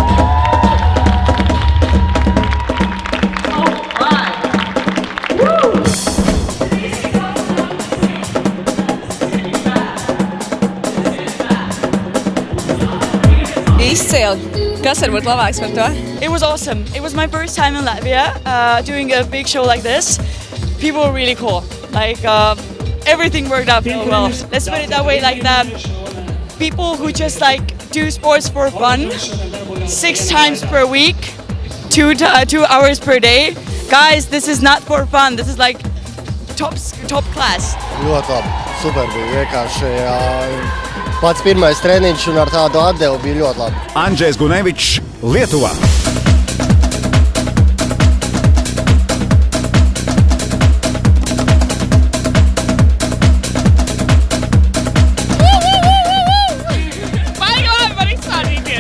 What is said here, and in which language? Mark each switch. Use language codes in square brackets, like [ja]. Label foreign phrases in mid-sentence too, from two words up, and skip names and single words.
[lv] Izcili. Kas var būt labāks par to? [en] It was awesome. It was my first time in Latvia doing a big show like this. People were really cool. Like everything worked out really well. Let's put it that way. Like the people who just like do sports for fun, 6 times per week, 2 hours per day. Guys, this is not for fun. This is like top class. [lv] Ļoti labi. Super bija vienkārši. Pats pirmais treniņš un ar tādu atdevu bija ļoti labi. Andrzejs Gunevičs, Lietuva. Baigi labi var izsvārīties.